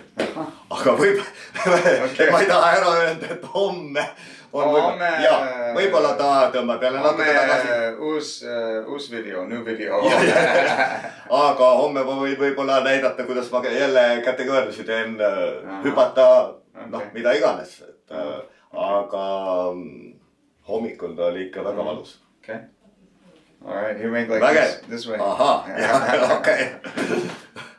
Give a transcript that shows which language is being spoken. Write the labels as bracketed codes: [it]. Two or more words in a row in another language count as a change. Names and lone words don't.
[et] Aga ma ei taha ära öelda, et homme võib-olla ta tõmbab jälle natuke tagasi. Uus video, [en] new video. [et] Aga homme võib-olla näidata, kuidas ma jälle kätekõverdusi teen, hüpata, mida iganes. Aga hommikul ta oli ikka väga valus. [en] Okay. All right, you make like this way. [et] Aha, okei.